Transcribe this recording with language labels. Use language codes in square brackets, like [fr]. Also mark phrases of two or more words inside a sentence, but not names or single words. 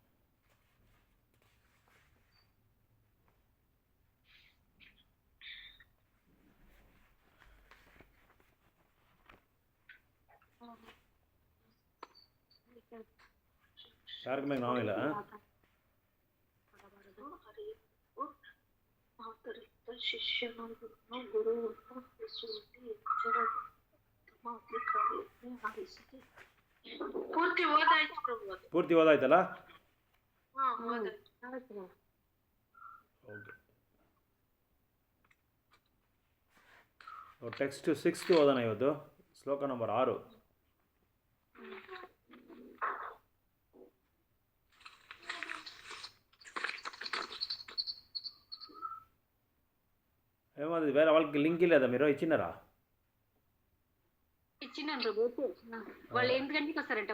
[ta] யாருக்குமே ஞாபகம் இல்லை. [kn] ಪೂರ್ತಿ ಓದಾಯ್ತಲ್ಲ? ಓಕೆ. ಟೆಕ್ಸ್ಟ್ 6 ಓದೋಣ ಇವತ್ತು. ಶ್ಲೋಕ ನಂಬರ್ 6. [te] ఏమది వేరే వాళ్ళకి లింక్ లేదా? మీరు ఇచ్చినారా? ఇచ్చినాను ప్రభు. వాళ్ళు 8 గంటలకు వస్తారంట.